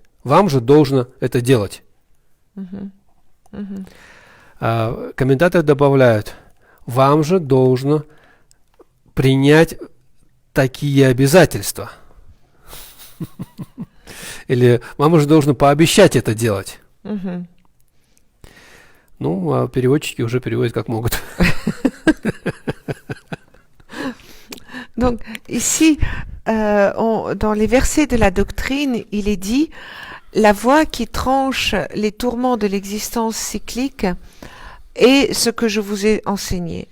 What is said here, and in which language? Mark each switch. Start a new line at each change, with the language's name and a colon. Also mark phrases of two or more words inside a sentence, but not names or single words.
Russian: Вам же должно это делать. Комментаторы добавляют, вам же должно принять такие обязательства. Или вам же должно пообещать это делать. Ну, а переводчики уже переводят как могут.
French: Donc, ici, dans les versets de la doctrine, il est dit la voie qui tranche les tourments de l'existence cyclique est ce que je vous ai enseigné.